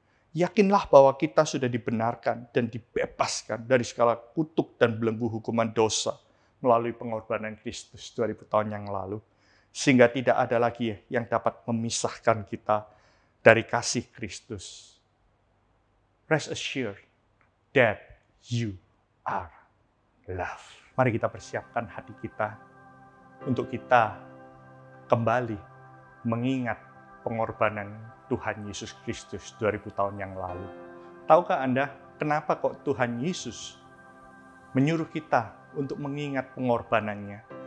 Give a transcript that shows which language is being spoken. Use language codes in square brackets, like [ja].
[id] Yakinlah bahwa kita sudah dibenarkan dan dibebaskan dari segala kutuk dan belenggu hukuman dosa melalui pengorbanan Kristus 2000 tahun yang lalu. Sehingga tidak ada lagi yang dapat memisahkan kita dari kasih Kristus. [en] Rest assured that you are loved. [id] Mari kita persiapkan hati kita untuk kita kembali mengingat pengorbanan Tuhan Yesus Kristus 2000 tahun yang lalu. Tahukah Anda kenapa kok Tuhan Yesus menyuruh kita untuk mengingat pengorbanannya?